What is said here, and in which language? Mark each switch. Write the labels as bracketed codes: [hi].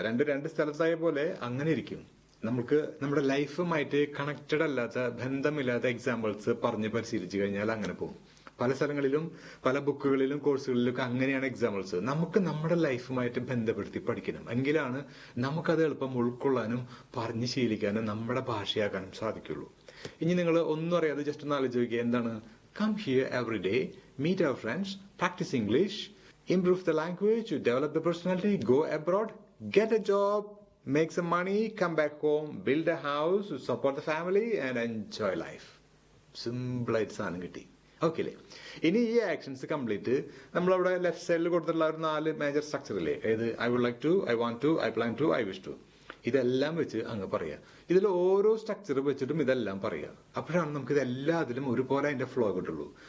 [ml] രണ്ട് സ്ഥലത്തായ പോലെ അങ്ങനെ ഇരിക്കും. നമുക്ക് നമ്മുടെ ലൈഫുമായിട്ട് കണക്റ്റഡ് അല്ലാത്ത, ബന്ധമില്ലാത്ത എക്സാമ്പിൾസ് പറഞ്ഞ് പരിശീലിച്ചു കഴിഞ്ഞാൽ അങ്ങനെ പോകും. പല സ്ഥലങ്ങളിലും പല ബുക്കുകളിലും കോഴ്സുകളിലും അങ്ങനെയാണ് എക്സാമ്പിൾസ്. നമുക്ക് നമ്മുടെ ലൈഫുമായിട്ട് ബന്ധപ്പെടുത്തി പഠിക്കണം. എങ്കിലാണ് നമുക്കത് എളുപ്പം ഉൾക്കൊള്ളാനും പറഞ്ഞ് ശീലിക്കാനും നമ്മുടെ ഭാഷയാക്കാനും സാധിക്കുള്ളൂ. ഇനി നിങ്ങൾ ഒന്നും അറിയാതെ ജസ്റ്റ് ഒന്ന് ആലോചിച്ച് നോക്കിയാൽ എന്താണ്? [en] Come here every day, meet our friends, practice English, improve the language, develop the personality, go abroad, get a job, make some money, come back home, build a house, support the family and enjoy life. [ml] Simple ആയിട്ട് സാധനം കിട്ടി. Okay അല്ലേ? ഇനി ഈ actions complete നമ്മളവിടെ left സൈഡിൽ കൊടുത്തിട്ടുള്ള ഒരു 4 മേജർ സ്ട്രക്ചർ ഇല്ലേ? ഏത്? [en] I would like to, I want to, I plan to, I wish to. [ml] ഇതെല്ലാം വെച്ച് അങ്ങ് പറയാം. ഇതിൽ ഓരോ സ്ട്രക്ചർ വെച്ചിട്ടും ഇതെല്ലാം പറയാം. അപ്പോഴാണ് നമുക്ക് ഇതെല്ലാത്തിലും ഒരുപോലെ അതിന്റെ ഫ്ലോ കിട്ടുള്ളൂ.